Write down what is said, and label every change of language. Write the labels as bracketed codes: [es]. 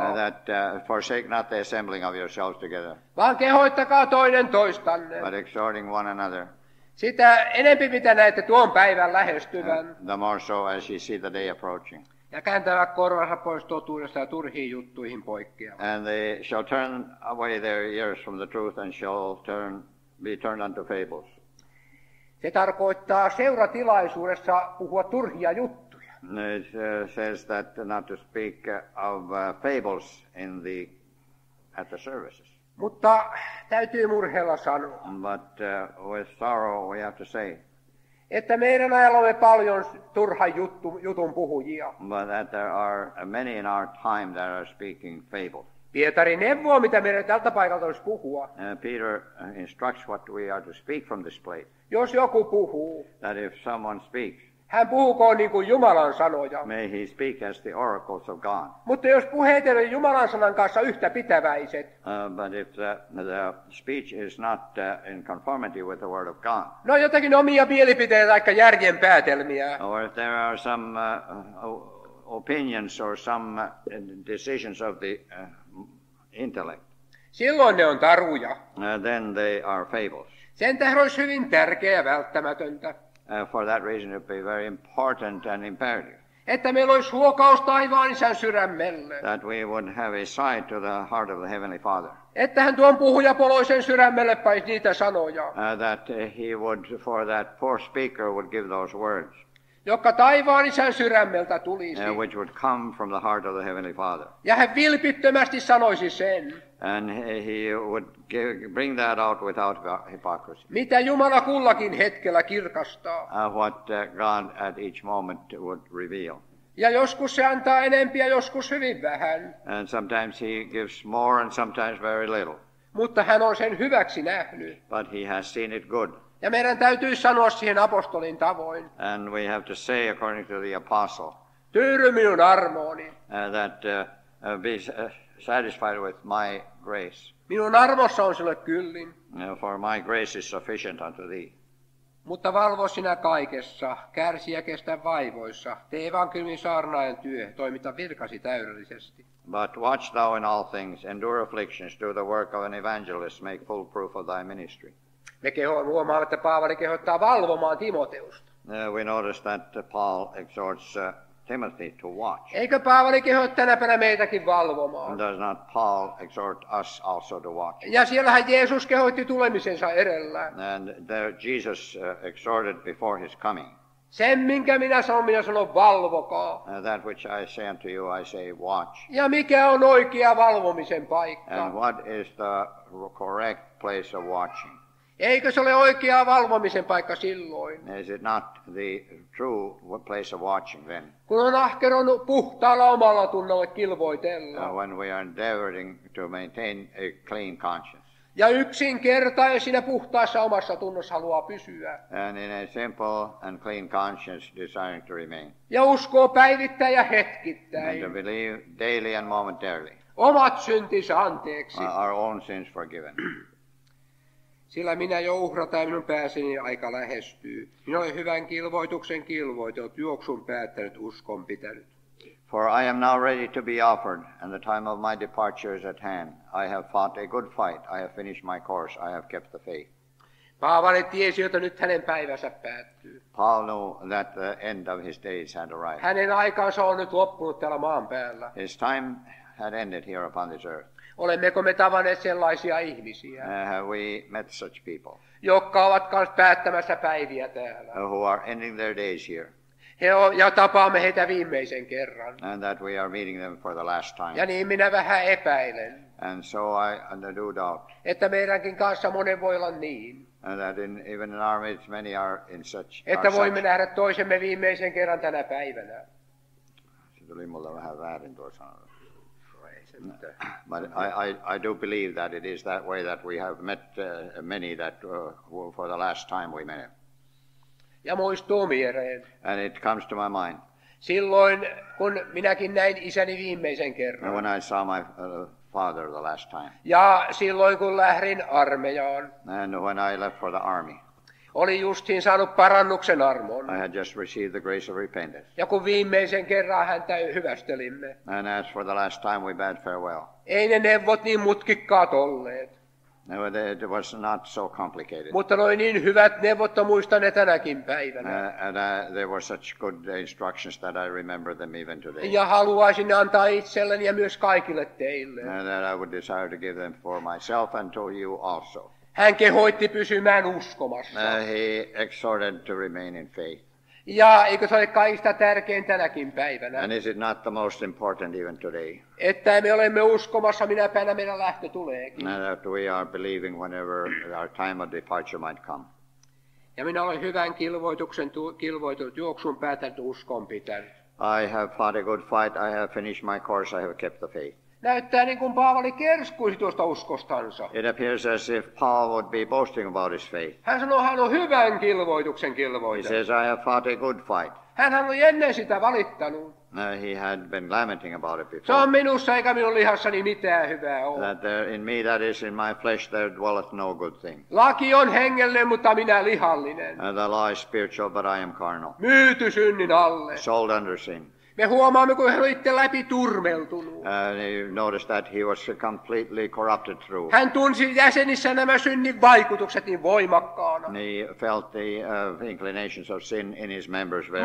[en] That forsake not the assembling of yourselves together. [fi] Vaan kehoittakaa toinen toistanne. [en] But exhorting one another. [fi] Sitä enempi mitä näette tuon päivän lähestyvän. [en] The more so as ye see the day approaching. [fi] Ja kääntävät korvansa pois totuudesta ja turhiin juttuihin poikkeavat. [en] And they shall turn away their ears from the truth and shall be turned unto fables. [fi] Se tarkoittaa seuratilaisuudessa puhua turhia juttuja. [en] It says that not to speak of fables at the services. [fi] Mutta täytyy murheella sanoa. [en] But with sorrow we have to say. [fi] Että meidän ajallamme paljon turhan jutun puhujia. [en] But that there are many in our time that are speaking fables. [fi] Pietari neuvoo, mitä meidän tältä paikalta olisi puhua. [en] Peter instructs what we are to speak from this place. [fi] Jos joku puhuu, [en] that if someone speaks, [fi] Hän puhukoon niin kuin Jumalan sanoja. [en] May he speak as the oracles of God. [fi] Mutta jos puheet eivät ole Jumalan sanan kanssa yhtä pitäväiset, [en] But if the speech is not in conformity with the word of God, [fi] ne on jotakin omia mielipiteitä tai järjen päätelmiä, [en] or if there are some opinions or some decisions of the intellect, [fi] silloin ne on taruja. [en] then they are fables. [fi] Sen tähden olisi hyvin tärkeää ja välttämätöntä, [en] For that reason, it would be very important and imperative [fi] että meillä olisi huokaus taivaan Isän sydämelle. [en] that we would have a sight to the heart of the Heavenly Father, [fi] Että hän tuon puhujapoloisen sydämelle paisi niitä sanoja, [en] that he would, for that poor speaker, would give those words, [fi] jotka taivaan Isän sydämeltä tulisi. [en] which would come from the heart of the Heavenly Father. [fi] Ja hän vilpittömästi sanoisi sen, [en] And he would bring that out without hypocrisy. [fi] mitä Jumala kullakin hetkellä kirkastaa. [en] What God at each moment would reveal. [fi] Ja joskus se antaa enempiä, joskus hyvin vähän. [en] And sometimes he gives more and sometimes very little. [fi] Mutta hän on sen hyväksi nähnyt. [en] But he has seen it good. [fi] Ja meidän täytyy sanoa siihen apostolin tavoin. [en] And we have to say, according to the apostle, [fi] Tyydy minun armooni. [en] that be satisfied with my grace. [fi] Minun armossa on sinulle kyllin. [en] For my grace is sufficient unto thee. [fi] Mutta valvo sinä kaikessa, kärsi ja kestä vaivoissa. Tee evankeliumin saarnaajan työ, toimita virkasi täydellisesti. [en] But watch thou in all things, endure afflictions, do the work of an evangelist, make full proof of thy ministry. [fi] Me huomaamme, että Paavali kehottaa valvomaan Timoteusta. [en] We notice that Paul exhorts Timothy to watch. [fi] Eikö Paavali keho tänä päivänä meitäkin valvomaan? [en] Does not Paul exhort us also to watch? [fi] Ja siellähän Jeesus kehotti tulemisensa edellä. [en] And there Jesus exhorted before his coming. [fi] Sen, minkä minä sanon valvokaa. [en] That which I say unto you, I say watch. [fi] Ja mikä on oikea valvomisen paikka? [en] And what is the correct place of watching? [fi] Eikö se ole oikea valvomisen paikka silloin? [en] Is it not the true place of watching then? [fi] Kun on ahkeron puhtaalla omalla tunnolla kilvoitella. [en] When we are endeavoring to maintain a clean conscience. [fi] Ja yksinkertainen siinä puhtaassa omassa tunnossa haluaa pysyä. [en] And in a simple and clean conscience desiring to remain. [fi] Ja uskoo päivittäin ja hetkittäin. [en] And to believe daily and momentarily. [fi] Omat syntinsä anteeksi. [en] Our own sins forgiven. [fi] Sillä minä jo uhrataan ja minun pääseni aika lähestyy. Minä olen hyvän kilvoituksen kilvoitellut, juoksun päättänyt, uskon pitänyt. [en] For I am now ready to be offered, and the time of my departure is at hand. I have fought a good fight, I have finished my course, I have kept the faith. [fi] Paavali tiesi, että nyt hänen päivänsä päättyy. [en] Paul knew that the end of his days had arrived. [fi] Hänen aikansa on nyt loppunut täällä maan päällä. [en] His time had ended here upon this earth. [fi] Olemmeko me tavanneet sellaisia ihmisiä, [en] Have we met such people [fi] jotka ovat myös päättämässä päiviä täällä? [en] who are ending their days here, [fi] Ja tapaamme heitä viimeisen kerran. [en] and that we are meeting them for the last time? [fi] Ja niin minä vähän epäilen, [en] And so I do doubt [fi] että meidänkin kanssa monen voi olla niin, [en] that even in our midst many are in such. [fi] että voimme nähdä toisemme viimeisen kerran tänä päivänä. Se tuli mulle vähän väärin tuo sanonut. Ei se mitään. [en] But I do believe that it is that way that we have met many that for the last time we met. [fi] Ja muistuu mieleen. [en] And it comes to my mind [fi] Silloin, kun minäkin näin isäni viimeisen kerran. [en] when I saw my father the last time, [fi] Ja silloin, kun lähdin armeijaan. [en] and when I left for the army. [fi] Oli justiin saanut parannuksen armon. [en] I had just received the grace of repentance. [fi] Ja kun viimeisen kerran häntä hyvästelimme. [en] And as for the last time we bade farewell. [fi] Ei ne neuvot niin mutkikkaat olleet. [en] No, it was not so complicated. [fi] Mutta noin niin hyvät neuvot muistan ne tänäkin päivänä. [en] And there were such good instructions that I remember them even today. [fi] Ja haluaisin antaa itselleni ja myös kaikille teille. [en] And that I would desire to give them for myself and to you also. [fi] Hän kehoitti pysymään uskomassa. [en] He exhorted to remain in faith. [fi] Ja eikö se ole kaikista tärkein tänäkin päivänä? [en] And is it not the most important even today? [fi] Että me olemme uskomassa, minä päivänä meidän lähtö tuleekin. [en] And that we are believing whenever our time of departure might come. [fi] Ja minä olen hyvän kilvoitunut juoksun päätänyt uskon pitänyt. [en] I have fought a good fight, I have finished my course, I have kept the faith. [fi] Näyttää niin kuin Paavali kerskuisi tuosta uskostansa. [en] It appears as if Paul would be boasting about his faith. [fi] Hän sanoo, hän on hyvän kilvoituksen [en] He [fi] kilvoitettu. [en] says, I have fought a good fight. [fi] Hänhän oli ennen sitä valittanut. [en] He had been lamenting about it [fi] Se [en] before. [fi] on minussa eikä minun lihassani mitään hyvää ole. [en] That in me, that is in my flesh, there dwelleth no good thing. [fi] Laki on hengellinen, mutta minä lihallinen. [en] The law is spiritual, but I am carnal. [fi] Myyty synnin alle. [en] Sold under sin. [fi] Me huomaamme, kun hän oli itse läpi turmeltunut. [en] You notice that he was completely corrupted through. [fi] Hän tunsi jäsenissä nämä synnin vaikutukset niin voimakkaana. [en] He felt the inclinations of sin in his members very